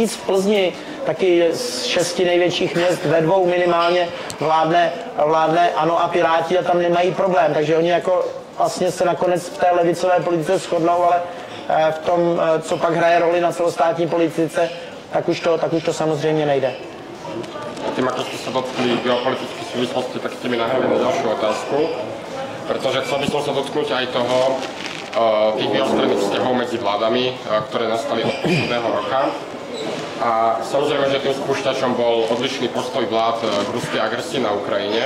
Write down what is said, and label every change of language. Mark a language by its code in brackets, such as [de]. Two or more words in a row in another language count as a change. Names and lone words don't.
[cs] V Plzni taky z 6 největších měst ve 2 minimálně vládne ANO a Piráti a tam nemají problém, takže oni jako vlastně se nakonec v té levicové politice shodnou, ale v tom, co pak hraje roli na celostátní politice, tak už to samozřejmě nejde. [sk] Tým, ako ste sa dotkli geopolitických súvislosti, tak ste mi nahrali na ďalšiu otázku, pretože chcel by som sa dotknúť aj toho, tých viacstranných vzťahov medzi vládami, ktoré nastali od posledného roka. A A samozrejme, že tým spúšťačom bol odlišný postoj vlád k ruskej agresii na Ukrajine.